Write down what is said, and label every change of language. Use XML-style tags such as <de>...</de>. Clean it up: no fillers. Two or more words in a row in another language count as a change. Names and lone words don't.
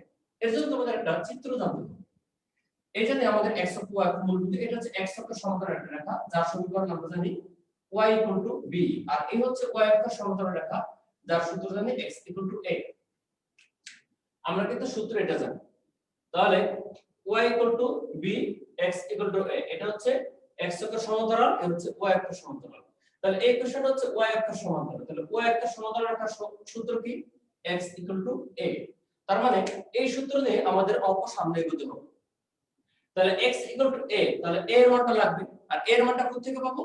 <bn>এর জন্য তোমাদের একটা চিত্র জানতে হবে। এখানে আমাদের x অক্ষ y অক্ষ মূলবিন্দু, এটা হচ্ছে x অক্ষের সমান্তরাল একটা রেখা যার সমীকরণ আমরা জানি y b, আর এই হচ্ছে y অক্ষের সমান্তরাল রেখা যার সূত্র জানি x a। আমরা কিন্তু সূত্র এটা জানি। তাহলে y b, x a, এটা হচ্ছে x অক্ষের সমান্তরাল, এটা হচ্ছে y অক্ষের সমান্তরাল। তাহলে এই কোশ্চেনটা হচ্ছে y অক্ষের সমান্তরাল, তাহলে y অক্ষের সমান্তরাল রেখার সূত্র কি? x a। তার মানে এই সূত্র দিয়ে আমাদের অঙ্ক সামনে এগোতে হবে। তাহলে x a, তাহলে a এর মানটা লাগবে, আর a এর মানটা কোথা থেকে পাবো?</bn>